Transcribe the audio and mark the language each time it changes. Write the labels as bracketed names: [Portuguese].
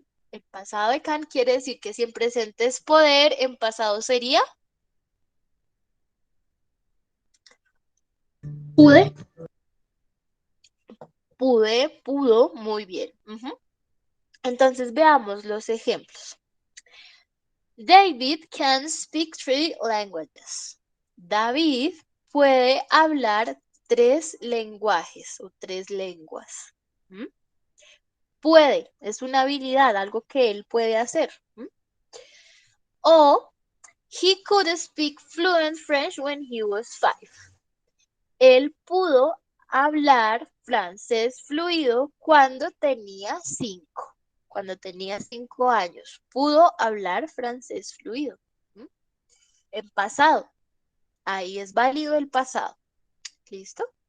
[Spanish] El pasado de can quiere decir que si en presente es poder, en pasado sería Pude. pude, pudo, muy bien. Entonces veamos los ejemplos. [English] David can speak 3 languages. [Spanish] David puede hablar 3 lenguajes o 3 lenguas. Puede, es una habilidad, algo que él puede hacer. [English] O he could speak fluent French when he was 5. [Spanish] Él pudo hablar francés fluido cuando tenía 5. Cuando tenía 5 años, pudo hablar francés fluido. En pasado, ahí es válido el pasado. ¿Listo?